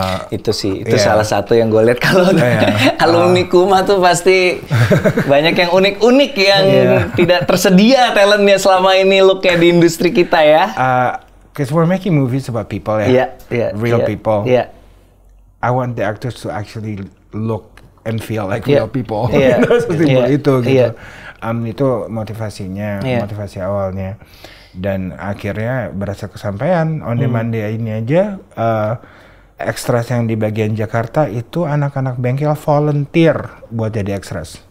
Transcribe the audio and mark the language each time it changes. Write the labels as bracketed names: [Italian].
[Indonesian] Itu salah satu yang gue lihat kalau alumni Kuma tuh pasti banyak yang unik-unik yang tidak tersedia talentnya selama ini looknya di industri kita ya. [English] Because we're making movies about people, real people. I want the actors to actually look and feel like real people. [Indonesian] Sesimpel itu gitu. Itu motivasinya, motivasi awalnya. Dan akhirnya berhasil kesampaian. On demand day ini aja, extras yang di bagian Jakarta itu anak-anak bengkel volunteer buat jadi extras.